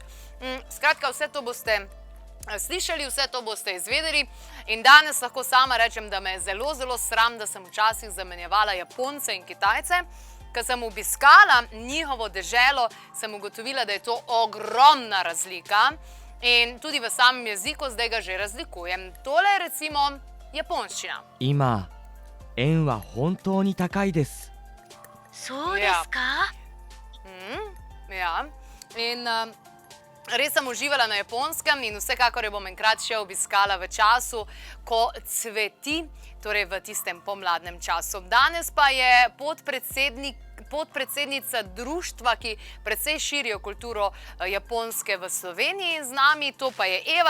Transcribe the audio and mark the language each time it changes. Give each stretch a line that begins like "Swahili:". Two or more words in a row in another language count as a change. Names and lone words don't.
Slovenian: Skratka, vse to boste slišali, vse to boste izvedeli in danes lahko sama rečem, da me je zelo, zelo sram, da sem včasih zamenjevala Japonce in Kitajce. Ko sem obiskala njihovo deželo, sem ugotovila, da je to ogromna razlika in tudi v samem jeziku zdaj ga že razlikujem. Tole je recimo japonščina.
Japanese: 今、円は本当に高いです。そうですか？
Slovenian: Ja, in res sem uživala na Japonskem in vsekakor jo bom enkrat še obiskala v času, ko cveti, torej v tistem pomladnem času. Danes pa je podpredsednica društva, ki precej širijo kulturo Japonske v Sloveniji z nami, to pa je Eva.